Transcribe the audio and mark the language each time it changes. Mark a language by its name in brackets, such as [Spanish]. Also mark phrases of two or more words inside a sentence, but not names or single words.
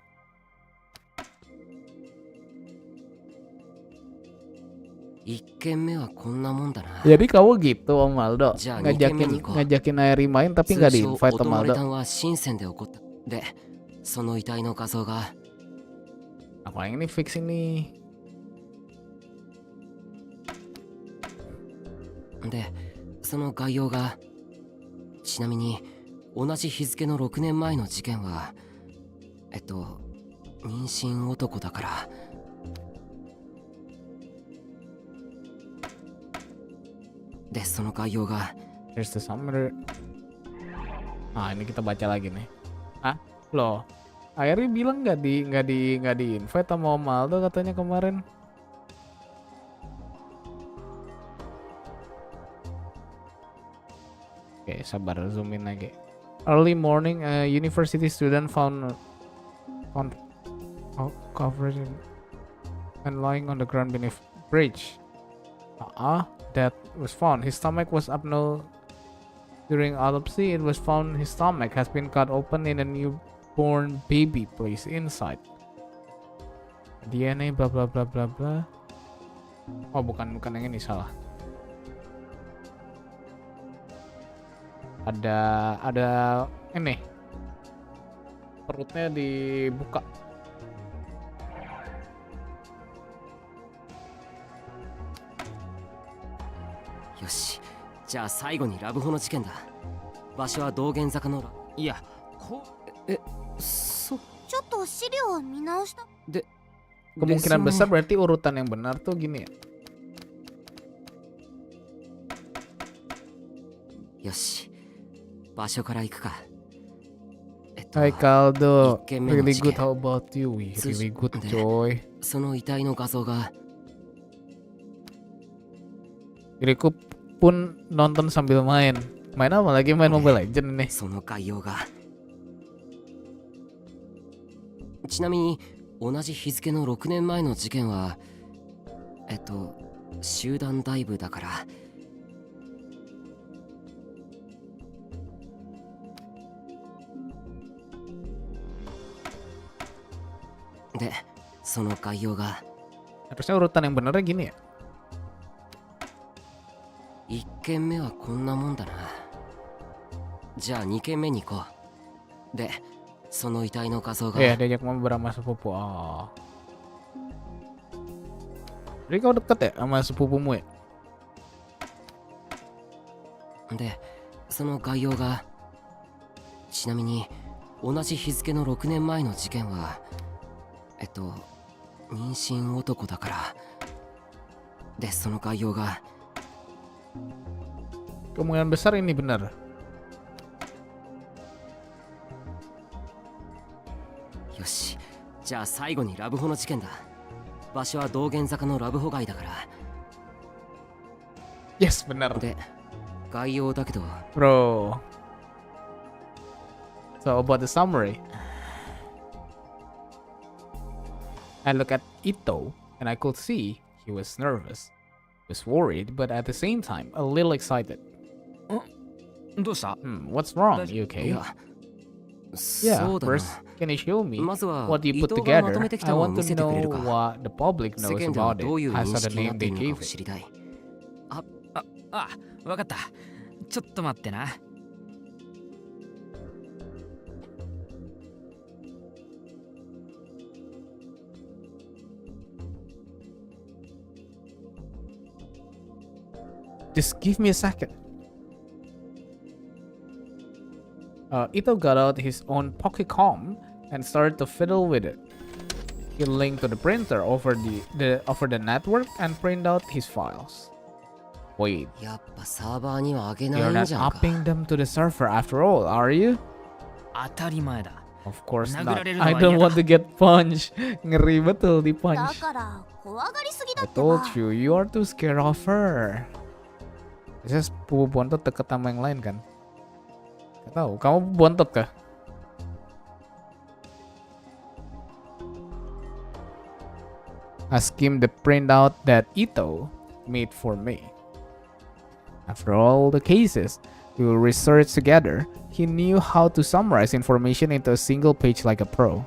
[Indonesian] Jadi kamu gitu Om Aldo, ngajakin Airi main tapi nggak di-invite Om Aldo. Apa yang ini fix ini? [Japanese] で、その概要がちなみに同じ日付の6年前の事件は妊娠男だから。で、その概要が [English] Here's the summary. [Indonesian] Ah, ini kita baca lagi nih. Ah, loh. Airi bilang nggak di invite sama Om Aldo katanya kemarin. Oke, sabar, [English] zoom in [Indonesian] lagi. [English] Early morning, a university student found covered and lying on the ground beneath bridge. That was found. His stomach was abnormal. During autopsy, it was found his stomach has been cut open and a newborn baby placed inside. DNA bla bla bla bla bla. Oh, [Indonesian] bukan yang ini, salah. Ada ini. Perutnya dibuka. [Japanese] よし、じゃあ最後にラブホの事件だ。場所は道玄坂のいや、こうちょっと資料を見直した。で [Indonesian] Kemungkinan besar berarti urutan yang benar tuh gini ya. [Japanese] よし、場所から行くか。 [English] Hi Kaldo, [Japanese] 一件目の [English] really [Japanese] 事件 [English] good. How about you? Really good, coy. [Japanese] その遺体の画像が [Indonesian] Diriku pun nonton sambil main. Main apa lagi? Main Mobile Legend nih. [Japanese] その概要がちなみに同じ日付の6年前の事件は集団ダイブだから。で、その概要が [Indonesian] Harusnya urutan yang benernya gini ya. [Japanese] 1 件目はこんなもんだな。じゃあ2件目に行こう。で、その遺体の画像が [Indonesian] Iya, diajak mabar sama sepupu. Oh. Jadi kau deket ya sama sepupumu ya? [Japanese] で、その概要がちなみに同じ日付の6年前の事件は妊娠男だから。で、その概要が [Indonesian] Kemungkinan besar ini benar. [Japanese] よし、じゃあ最後にラブホの事件だ。場所は道玄坂のラブホ街だから。 [Indonesian] Yes, benar. [Japanese] で、概要だけど [English] Bro. So about the summary. I look at Ito and I could see he was nervous. Was worried, but at the same time, a little excited. [Japanese] どうした [English] What's wrong? You okay? [Japanese] いや [English] Yeah, [Japanese] そうだな [English] first, can you show me [Japanese] まずは [English] what you [Japanese] 伊 [English] put [Japanese] 藤がま [English] together? [Japanese] とめてき [English] I [Japanese] たのを [English] want [Japanese] 見 [English] to [Japanese] せてくれ [English] know [Japanese] るか [English] what the public [Japanese] 世 [English] knows [Japanese] 間では [English] about [Japanese] どうい [English] it [Japanese] う認 [English] as of [Japanese] 識 [English] the [Japanese] にな [English] name [Japanese] ってい [English] they [Japanese] るの [English] gave [Japanese] かを [English] it. [Japanese] 知りたいわかった。ちょっと待ってな。 [English] Just give me a second. Ito got out his own pocket com and started to fiddle with it. He linked to the printer over the network and print out his files. Wait, [Japanese] やっぱサーバーには上げ [English] you're [Japanese] ないん [English] not [Japanese] じゃんか [English] upping them to the server after all, are you? [Japanese] 当たり前だ。 [English] Of course [Japanese] 殴 [English] not. [Japanese] られるのは [English] I [Japanese] 嫌だ。 [English] don't want to get punched. [Indonesian] Ngeri betul di [Japanese] だ [English] punch. [Japanese] から怖がりすぎだ [English] I [Japanese] ってば [English] told you, you are too scared of her. [Indonesian] Just bontot deket sama yang lain kan? Gak tahu, kamu bontot kah? [English] Ask him the printout that Ito made for me. After all the cases we will research together, he knew how to summarize information into a single page like a pro.